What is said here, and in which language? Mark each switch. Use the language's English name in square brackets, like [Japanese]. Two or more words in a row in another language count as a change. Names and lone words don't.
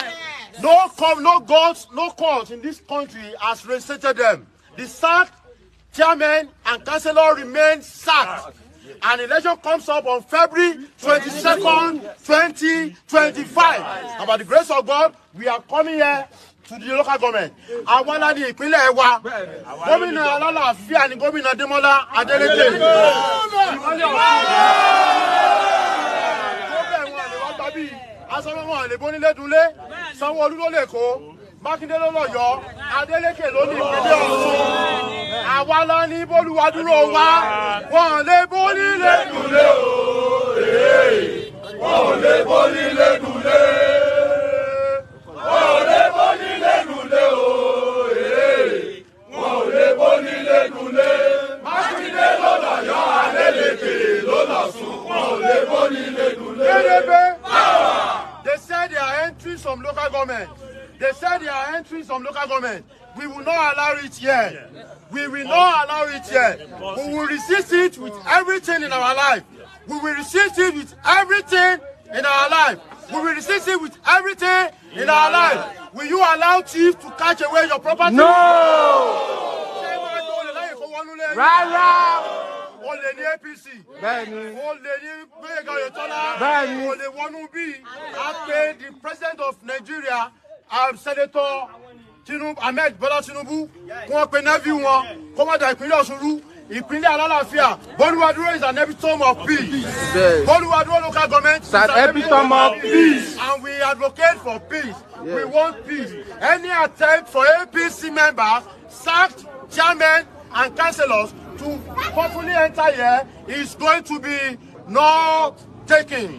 [English] No gods, no court in this country has reinstated them. The sacked chairman and councillor remain sacked. An election comes up on February 22nd, 2025. And by the grace of God, we are coming here to the local government. [Yoruba] Àwọn aládìí ìpínlẹ̀ wa, gómìnà alálàáfíà ni gómìnà Adémọ́lá Adélékè. Asọ́nàmọ́ lè bónílé dunlé, Sanwó-Olú ló lè kó, Mákindé ló lọ́yọ́, Adélékè ló ní ìpínlẹ̀ Ọ̀ṣun. Àwa la ní bólúwa dúró wa, wọ́n lè bónílé dunlé o, wọ́n lè bónílé dunlé. Wọ́n lè bónílé dunlé o, wọ́n lè bónílé dunlé. Mákindé ló lọ́yọ́, Adélékè ló lọ́ṣun, wọ́n lè bónílé dunlé. [English] They said they are entering some local government. They said they are entering some local government. We will not allow it here. We will not allow it here. We will resist it with everything in our life. We will resist it with everything in our life. We will resist it with everything in our life. Will you allow thieves to catch away your property? No! [Yoruba] Rárá! O lè ní APC. Bẹ́ẹ̀ni. O lè ní Gbéyèga Oyètọ́lá. Bẹ́ẹ̀ni. O lè wọnú bí. [English] I pay the president of Nigeria, [Yoruba] Senator Ahmed Bola Tinubu, kí wọ́n pe nephew wọn, kó má da ìpínlẹ̀ Ọ̀ṣun rú. Ìpínlẹ̀ alálàáfíà. [English] Bólúwadúró is an epitome of peace. Bólúwadúró local government is an epitome of peace. And we advocate for peace. Yeah. We want peace. Any attempt for APC members, sacked chairmen and councillors to hopefully enter here is going to be not taken.